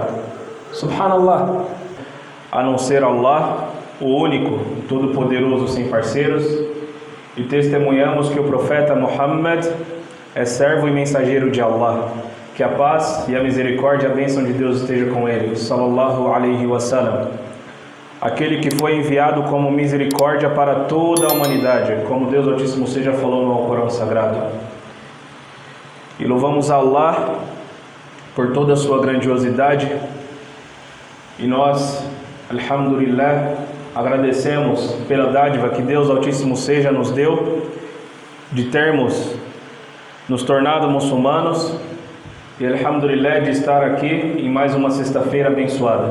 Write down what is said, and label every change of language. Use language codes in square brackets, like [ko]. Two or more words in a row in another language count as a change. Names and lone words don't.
[pt] Subhanallah. A não ser Allah, o único, todo-poderoso, sem parceiros, e testemunhamos que o profeta Muhammad é servo e mensageiro de Allah. Que a paz e a misericórdia e a bênção de Deus esteja com ele, [ar] صلى الله عليه وسلم. [pt] Aquele que foi enviado como misericórdia para toda a humanidade, como Deus Altíssimo seja falou no Alcorão Sagrado. E louvamos a Allah por toda a sua grandiosidade, e nós, alhamdulillah, agradecemos pela dádiva que Deus Altíssimo seja nos deu, de termos nos tornado muçulmanos, e alhamdulillah de estar aqui em mais uma sexta-feira abençoada.